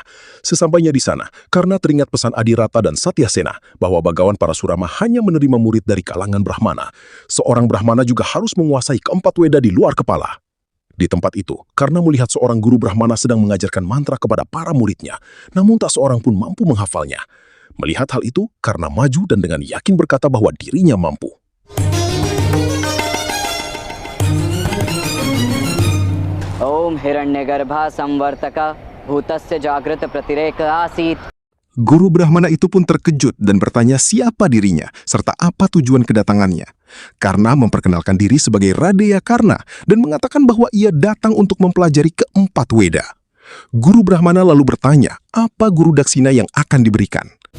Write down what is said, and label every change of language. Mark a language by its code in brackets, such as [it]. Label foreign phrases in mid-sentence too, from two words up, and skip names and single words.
[id] Sesampainya di sana, Karna teringat pesan Adirata dan Satyasena bahwa Bagawan Parashurama hanya menerima murid dari kalangan Brahmana. Seorang Brahmana juga harus menguasai keempat Weda di luar kepala. Di tempat itu, Karna melihat seorang guru Brahmana sedang mengajarkan mantra kepada para muridnya, namun tak seorang pun mampu menghafalnya. Melihat hal itu, Karna maju dan dengan yakin berkata bahwa dirinya mampu. [sa] ॐ हिरण्यगर्भ संवर्तक भूतस्य जाग्रत प्रतिरेक असित्. [id] Guru Brahmana itu pun terkejut dan bertanya siapa dirinya, serta apa tujuan kedatangannya. Karna memperkenalkan diri sebagai Radeya Karna dan mengatakan bahwa ia datang untuk mempelajari keempat Weda. Guru Brahmana lalu bertanya, apa guru daksina yang akan diberikan?